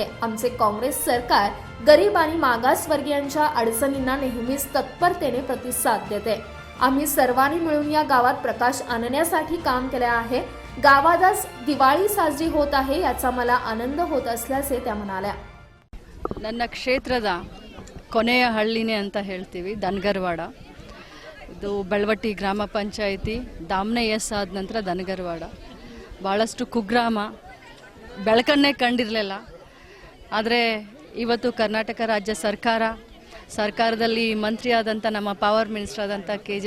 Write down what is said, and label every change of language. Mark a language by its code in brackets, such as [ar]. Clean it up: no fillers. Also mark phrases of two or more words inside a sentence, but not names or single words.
[mr] आमचे काँग्रेस सरकार गरीब आणि मागासवर्गीयांच्या अडचणींना नेहमीच तत्परतेने प्रतिसाद देते। आम्ही सर्वांनी मिळून या गावात प्रकाश आणण्यासाठी काम केले आहे। गावात आज दिवाळी साजरी होत आहे याचा मला आनंद होत असल्याचे त्या म्हणाल्या। [kn] ನನ್ನ ಕ್ಷೇತ್ರದ ಕೊನೆಯ ಹಳ್ಳಿನೇ ಅಂತ ಹೇಳ್ತೀವಿ ದನಗರವಾಡ। ಇದು ಬೆಳವಟ್ಟಿ ಗ್ರಾಮ ಪಂಚಾಯಿತಿ ದಾಮ್ನೆ ಎಸ್ ಆದ ನಂತರ ದನಗರವಾಡ ಭಾಳಷ್ಟು ಕುಗ್ರಾಮ ಬೆಳಕನ್ನೇ ಕಂಡಿರಲಿಲ್ಲ। ಆದರೆ ಇವತ್ತು ಕರ್ನಾಟಕ ರಾಜ್ಯ ಸರ್ಕಾರದಲ್ಲಿ ಮಂತ್ರಿ ಆದಂಥ ನಮ್ಮ [en] power minister [kn] ಆದಂಥ ಕೆ.ಜೆ.